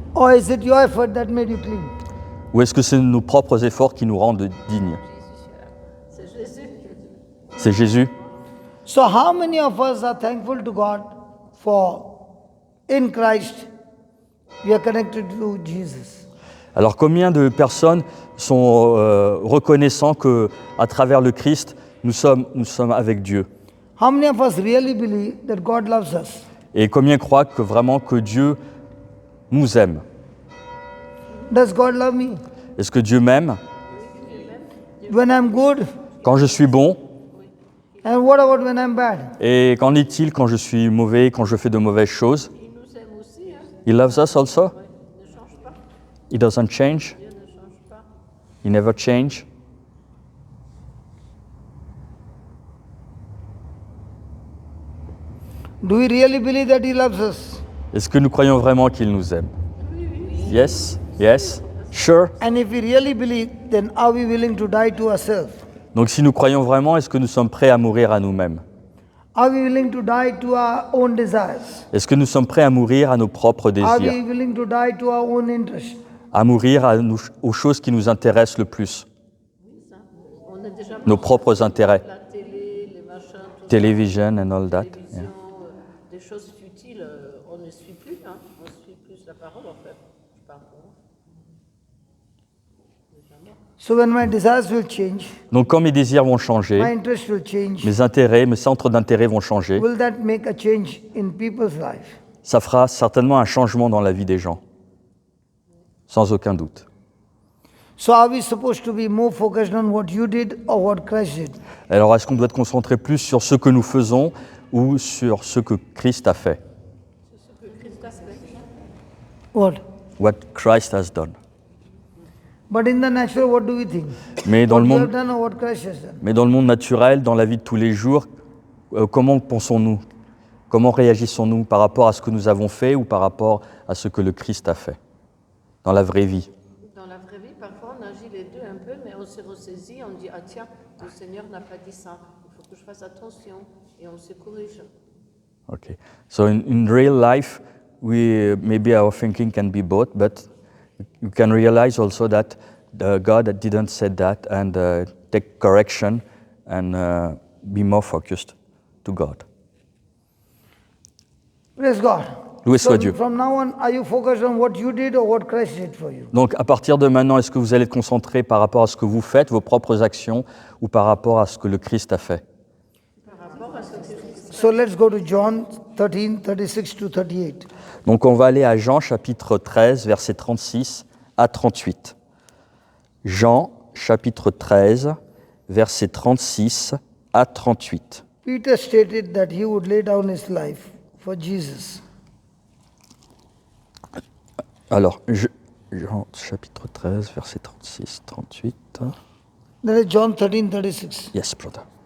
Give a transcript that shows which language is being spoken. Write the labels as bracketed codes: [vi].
[en] Or is it your effort that made you clean? [fr] Ou est-ce que c'est nos propres efforts qui nous rendent dignes? C'est Jésus. C'est Jésus. [en] So how many of us are thankful to God for in Christ we are connected to Jesus? [fr] Alors combien de personnes sont reconnaissants qu'à travers le Christ, nous sommes avec Dieu? [en] How many of us really believe that God loves us? [fr] Et combien croient que vraiment que Dieu nous aime? [en] Does God love me? [fr] Est-ce que Dieu m'aime? [en] When I'm good? [fr] Quand je suis bon? [en] And what about when I'm bad? [fr] Et qu'en est-il quand je suis mauvais, quand je fais de mauvaises choses? Il nous aime aussi. Hein. [en] He loves us also? [fr] Il ne change pas. [en] He doesn't change? [fr] Dieu ne change pas. [en] He never change? Do we really believe that He loves us? [fr] Est-ce que nous croyons vraiment qu'il nous aime? [en] Yes? Yes? Sure? And if we really believe, then are we willing to die to ourselves? [fr] Donc si nous croyons vraiment, est-ce que nous sommes prêts à mourir à nous-mêmes? [en] Are we willing to die to our own desires? [fr] Est-ce que nous sommes prêts à mourir à nos propres [en] Are we [fr] désirs? [en] willing to die to our own interests? [fr] À mourir aux choses qui nous intéressent le plus? On est déjà Nos propres intérêts? la télé, les machins, tout [en] Television and all that? [fr] ça, [en] Yeah. [fr] des choses futiles, on ne suit plus. Hein. On suit plus la parole en fait. Je parle pour moi. [en] So when my desires will change, [fr] Donc quand mes désirs vont [en] my [fr] changer, [en] interests will change, [fr] mes intérêts, mes centres d'intérêt vont changer, [en] will that make a change in people's life? [fr] ça fera certainement un changement dans la vie des gens, sans aucun doute. [en] So are we supposed to be more focused on what you did or what Christ did? [fr] Alors est-ce qu'on doit être concentré plus sur ce que nous faisons ou sur ce que Christ a fait? [en] What? What Christ has done. But in the natural, what do we think? [fr] Mais dans [en] What [fr] le [en] you have [fr] monde, [en] done or what Christ has done? [fr] mais dans le monde naturel, dans la vie de tous les jours, comment pensons-nous? Comment réagissons-nous par rapport à ce que nous avons fait ou par rapport à ce que le Christ a fait dans la vraie vie? Dans la vraie vie, parfois on agit les deux un peu, mais on se ressaisit, on dit ah tiens, le Seigneur n'a pas dit ça, il faut que je fasse attention et on se corrige. [en] Okay. So in real life, maybe our thinking can be both, but you can realize also that God didn't say that and take correction and be more focused to God. Praise God. [fr] Loué soit [en] So [fr] Dieu. [en] from now on, are you focused on what you did or what Christ did for you? [fr] Donc à partir de maintenant, est-ce que vous allez être concentré par rapport à ce que vous faites, vos propres actions, ou par rapport à ce que le Christ a fait? [en] So let's go to John 13, 36 to 38. [fr] Donc on va aller à Jean chapitre 13, versets 36 à 38. Jean chapitre 13, versets 36 à 38. [en] Peter stated that he would lay down his life for Jesus. [fr] Alors, Jean chapitre 13, versets 36, 38. [en] That is John 13, 36. Yes, brother.